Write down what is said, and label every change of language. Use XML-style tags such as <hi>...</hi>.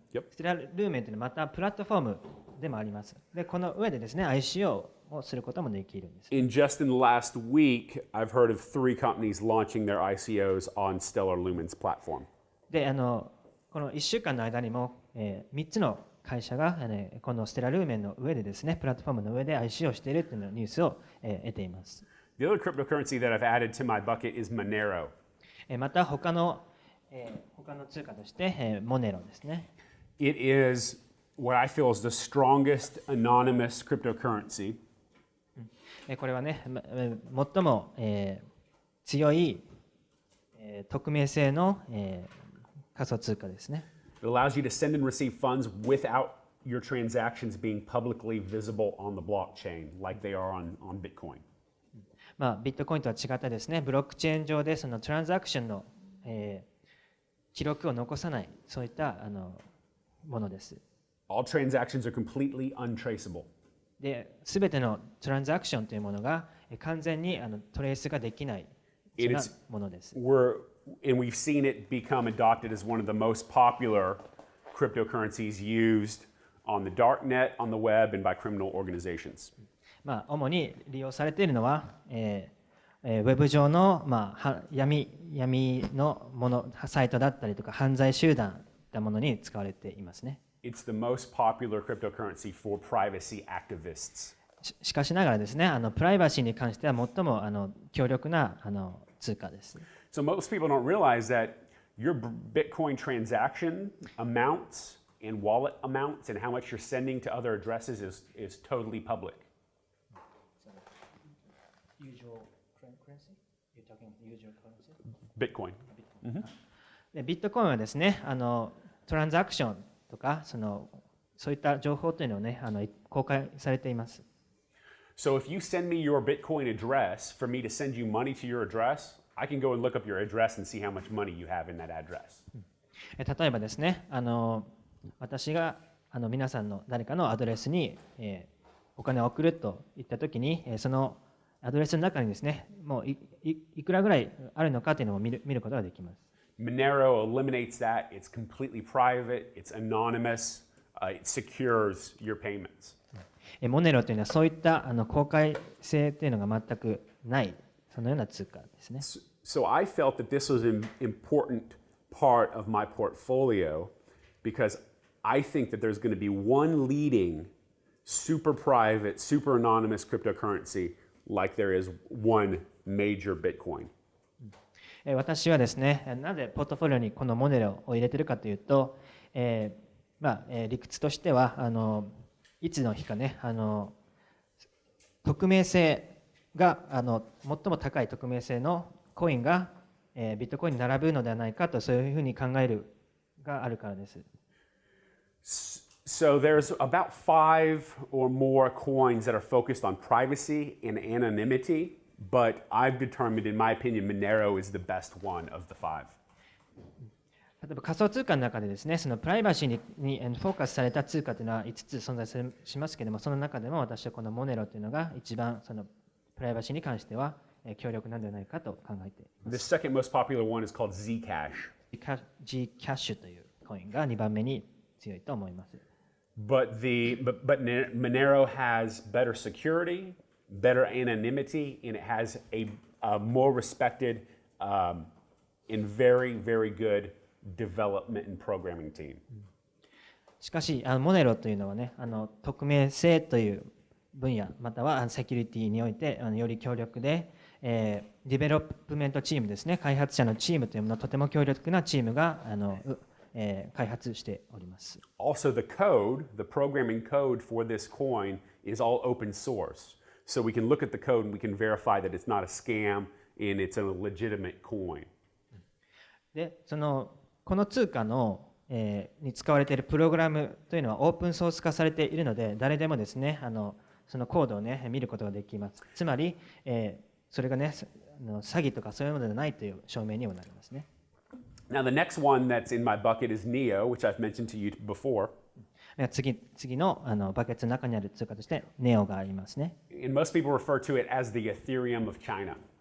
<ja>ステラルーメンというのはまたプラットフォームでもあります。で、この上でですね、ICO をすることもできるんです。</ja> <en>Just in the last week, I've heard of 3 companies launching their ICOs on Stellar Lumens platform.</en> <ja>で、この1週間の間にも、3つの会社が、このステラルーメンの上でですね、プラットフォームの上で ICO をしているというニュースを、得ています。</ja> <en>The other cryptocurrency that I've added to my bucket is Monero.</en> <ja>また他の通貨として、モネロですね。</ja> <en>It is what I feel is the strongest anonymous cryptocurrency.</en> <ja>これはね、最も、強い、匿名性の、仮想通貨ですね。</ja> <en>It allows you to send and receive funds without your transactions being publicly visible on the blockchain like they are on Bitcoin.</en> <ja>まあ、ビットコインとは違ってですね、ブロックチェーン上でそのトランザクションの、記録を残さない、そういったものです。</ja> <en>All transactions are completely untraceable.</en> <ja>で、すべてのトランザクションというものが完全にトレースができないものです。</ja> <en>And we've seen it become adopted as one of the most popular cryptocurrencies used on the dark net, on the web, and by criminal organizations.</en> <ja>まあ、主に利用されているのは、ウェブ上の、まあ、闇のもの、サイトだったりとか、犯罪集団といったものに使われていますね。</ja> <en>It's the most popular cryptocurrency for privacy activists.</en> <ja>しかしながらですね、プライバシーに関しては最も強力な通貨です。</ja> <en>So most people don't realize that your Bitcoin transaction amounts and wallet amounts and how much you're sending to other addresses is totally public. Usual currency? You're talking usual currency? Bitcoin.</en> <ja>でビットコインはですね、トランザクションとかそういった情報というのをね、公開されています。</ja> <en>So if you send me your Bitcoin address for me to send you money to your address, I can go and look up your address and see how much money you have in that address.</en> <ja>例えばですね、私が皆さんの誰かのアドレスに、お金を送るといったときに、そのアドレスの中にですね、もう いくらぐらいあるのかというのを見ることができます。</ja> <en>Monero eliminates that. It's completely private. It's anonymous. It secures your payments.</en> <ja>モネロというのはそういった公開性というのが全くないそのような通貨ですね。</ja> <en>So I felt that this was an important part of my portfolio because I think that there's going to be one leading super private, super anonymous cryptocurrency like there is one major Bitcoin.</en> <ja>私はですね、なぜポートフォリオにこのモネロを入れているかというと、理屈としてはいつの日かね、匿名性が最も高い匿名性のコインが、ビットコインに並ぶのではないかと、そういうふうに考えるがあるからです。</ja> <en>So there's about 5 or more coins that are focused on privacy and anonymity but I've determined, in my opinion, Monero is the best one of the 5.</en> <ja>例えば仮想通貨の中でですね、そのプライバシーにフォーカスされた通貨というのは5つ存在しますけれども、その中でも私はこのモネロというのが一番そのプライバシーに関しては強力なんではないかと考えていま</ja> <en>The</en> <ja>す。</ja> <en>second most popular one is called Zcash.</en> <ja>G キャッシュというコインが2番目に強いと思います。</ja> <en>But Monero has better security, better anonymity, and it has a more respected and very, very good development and programming team.</en> <ja>しかし、モネロというのはね、匿名性という分野、またはセキュリティにおいてより強力で、ディベロップメントチームですね、開発者のチームというものはとても強力なチームが開発しております。</ja> <en>Also, the programming code for this coin is all open source. So we can look at the code and we can verify that it's not a scam and it's a legitimate coin.</en> <ja>で、この通貨の、に使われているプログラムというのはオープンソース化されているので、誰でもですね、そのコードをね、見ることができます。つまり、それがね、詐欺とかそういうものではないという証明にもなりますね。</ja> <en>Now, the next one that's in my bucket is Neo, which I've mentioned to you before.</en> <ja>次のバケツの中にある通貨としてネオがありますね。</ja> <en>And most people refer to it as the Ethereum of China.</en>